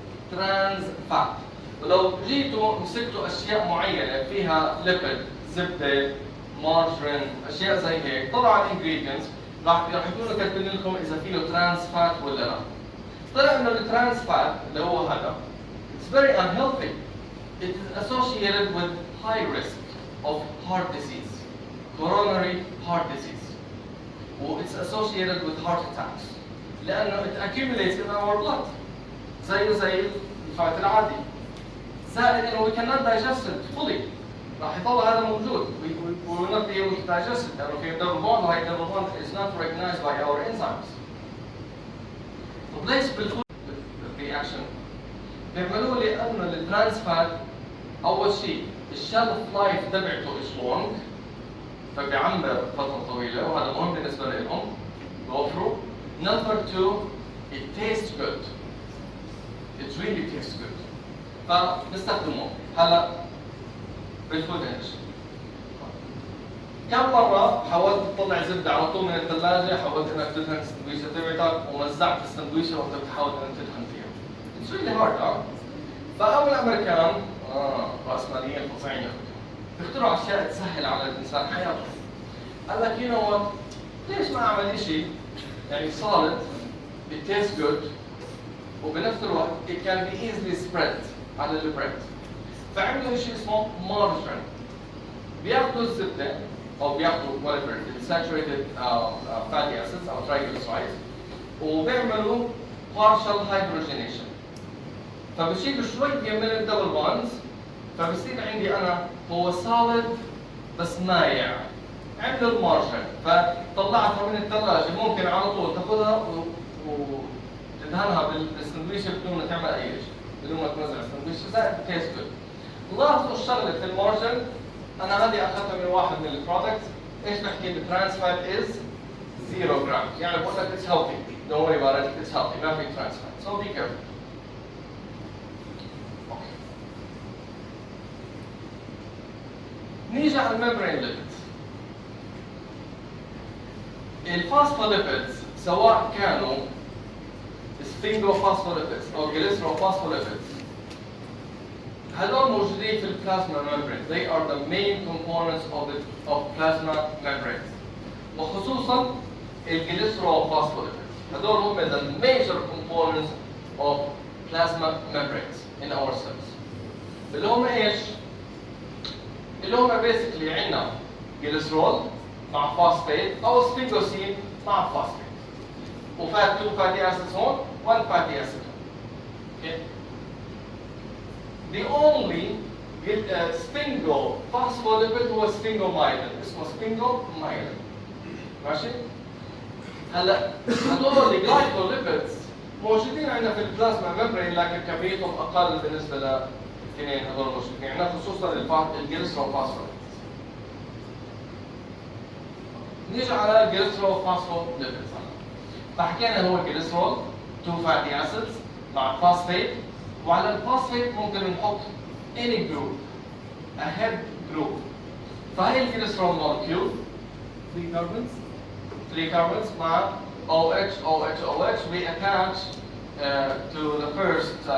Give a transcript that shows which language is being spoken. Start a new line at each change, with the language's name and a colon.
Arabic: ترانز فات. ولو جيتوا مسكتوا اشياء معينه فيها ليبيد، زبده، مارجرين، اشياء زي هيك، طلع الانجريدينتس راح يكونوا كاتبين لكم اذا فيه ترانس فات ولا لا. طلع انه الترانس فات اللي هو هذا
English: it's very unhealthy. It is associated with high risk of heart disease, coronary heart disease. It's associated with heart attacks.
Arabic: لأنه
English: it accumulates in our blood.
Arabic: زي الفات العادي. زائد إنه
English: we cannot digest it fully.
Arabic: راح يضل هذا موجود.
English: We will not be able to digest it.
Arabic: لأنه في
English: double bond وهي double bond is not recognized by our enzymes.
Arabic: طب ليش بالفود reaction؟ بيعملوا لأنه الترانس فات أول شيء الشيلف لايف تبعته
English: is long،
Arabic: فبيعمر فترة طويلة وهذا مهم بالنسبة لهم بوفروا.
English: Number two, it tastes good. It really tastes good.
Arabic: فبنستخدمه. هلا بالفود اندستري. كم مرة حاولت تطلع زبدة على طول من الثلاجة، حاولت انك تدهن السندويشة تبعتك ومزعت السندويشة وانت بتحاول انك تدهن فيها.
English: It's really hard.
Arabic: فأول الأمريكان رأسماليين فظيعين بيخترعوا أشياء تسهل على الإنسان حياته. قال لك
English: you know what؟
Arabic: ليش ما أعمل شيء يعني solid
English: it tastes good
Arabic: وبنفس الوقت
English: it can be easily spread
Arabic: على البريد. فعملوا شيء اسمه margarine. بياخذوا الزبدة أو بياخذوا whatever saturated fatty acids أو triglycerides وبيعملوا partial hydrogenation. فبشيل شوية من الدبل بونز فبصير عندي أنا هو solid بس مايع. عملوا المارجن فطلعتها من الثلاجة ممكن على طول تاخذها وتدهنها بالسندويشة بدون ما تعمل أي شيء، بدون ما تنزع السندويشة زائد تيست جود. لاحظوا الشغلة في المارجن، أنا هذه أخذتها من واحد من البرودكتس، إيش بحكي الترانس فات is 0 جرام، يعني بقول لك
English: it's healthy، don't worry about it, it's healthy،
Arabic: ما في ترانس فات،
English: so be careful.
Arabic: نيجي على الممبرين ليبيدز. الفوسفوليبيدز سواء كانوا سفنجوفوسفوليبيدز او جليسروفوسفوليبيدز هذول موجودين في البلازما membrane.
English: They are the main components of plasma membranes.
Arabic: وخصوصا الجليسروفوسفوليبيدز هذول هم
English: the major components of plasma membranes in our cells.
Arabic: اللي هم ايش؟ اللي هم basically عندنا جليسرول مع فوسفات او سفنجوسين مع فوسفات وفات 2 fatty acids هون 1 fatty acid.
English: Okay. The only sphingophospholipid هو sphingomyelin، اسمه sphingomyelin.
Arabic: ماشي؟ هلا هذول الجلايكوليبيدز موجودين عندنا في البلازما ممبرين لكن كميتهم اقل بالنسبه للاثنين هذول موجودين عندنا خصوصا الجليسروفوسفوليبيدز. نيجي على الجليسروفوسفوليبيدز. فحكينا هو الجليسرول 2 fatty acids مع فوسفات، وعلى الفوسفات ممكن نحط
English: any group a head group.
Arabic: فهي الجليسرول
English: molecule 3 carbons مع OH OH OH we attach to the first